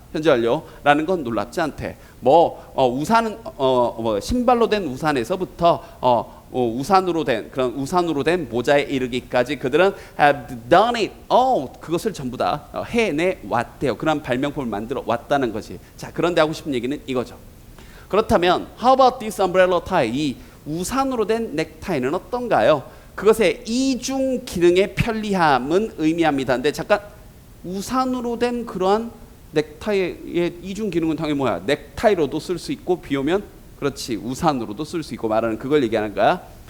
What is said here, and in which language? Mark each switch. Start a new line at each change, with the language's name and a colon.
Korean: 현재 완료라는 건 놀랍지 않대. 우산은 뭐 신발로 된 우산에서부터 우산으로 된 모자에 이르기까지 그들은
English: have done it.
Korean: 그것을 전부 다 해내 왔대요. 그런 발명품을 만들어 왔다는 거지. 자, 그런데 하고 싶은 얘기는 이거죠. 그렇다면
English: how about this umbrella tie?
Korean: 이 우산으로 된 넥타이는 어떤가요? 그것의 이중 기능의 편리함은 의미합니다. 근데 잠깐, 우산으로 된 그러한 넥타이의 이중 기능은 당연히 뭐야? 넥타이로도 쓸 수 있고 비 오면 그렇지 우산으로도 쓸 수 있고 말하는 그걸 얘기하는 거야.